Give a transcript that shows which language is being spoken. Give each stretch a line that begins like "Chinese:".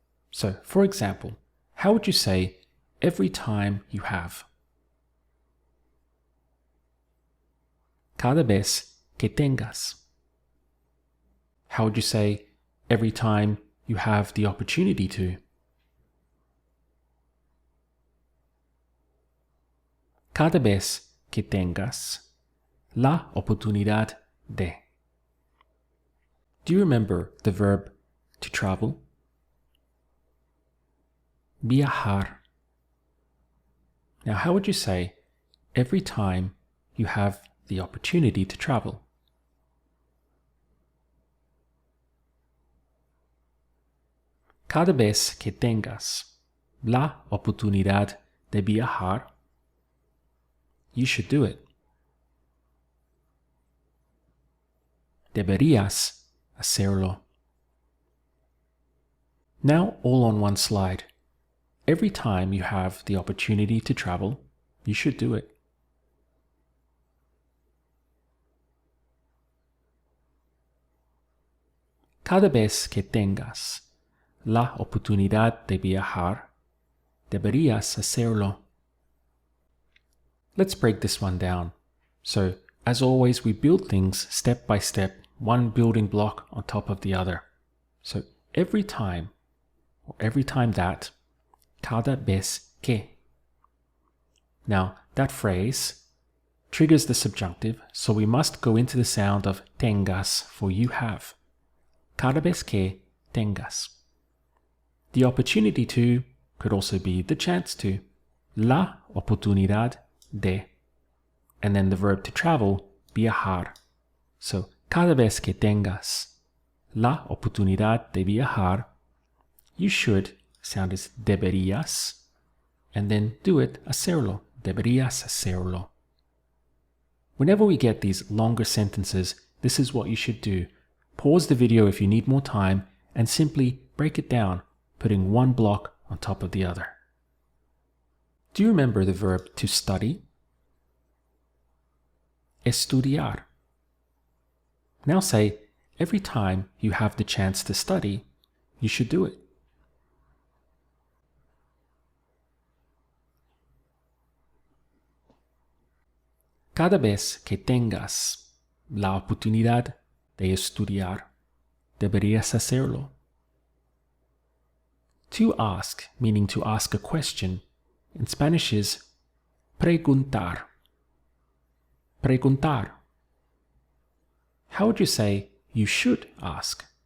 English: So, for example, how would you say every time you have?
Spanish: Cada vez que tengas.
English: How would you say every time you have the opportunity to?
Spanish: Cada vez que tengas la oportunidad de.
English: Do you remember the verb to travel? Viajar. Now, how would you say every time you have the opportunity to travel?
Spanish: Cada vez que tengas la oportunidad de viajar,
English: you should do it.
Spanish: Deberías hacerlo.
English: Now, all on one slide. Every time you have the opportunity to travel, you should do it.
Spanish: Cada vez que tengas la oportunidad de viajar, deberías hacerlo.
English: Let's break this one down. So, as always, we build things step by step, one building block on top of the other. So, every time, or every time that,
Spanish: cada vez que.
English: Now, that phrase triggers the subjunctive, so we must go into the sound of tengas for you have.
Spanish: Cada vez que tengas.
English: The opportunity to could also be the chance to.
Spanish: La oportunidad de.
English: And then the verb to travel, viajar. So,
Spanish: cada vez que tengas la oportunidad de viajar,
English: you should, sound is deberías, and then do it, hacerlo.
Spanish: Deberías hacerlo.
English: Whenever we get these longer sentences, this is what you should do. Pause the video if you need more time and simply break it down, putting one block on top of the other. Do you remember the verb to study? Estudiar. Now say, every time you have the chance to study, you should do it.
Spanish: Cada vez que tengas la oportunidad de estudiar, deberías hacerlo.
English: To ask, meaning to ask a question, in Spanish is preguntar. Preguntar. How would you say you should ask?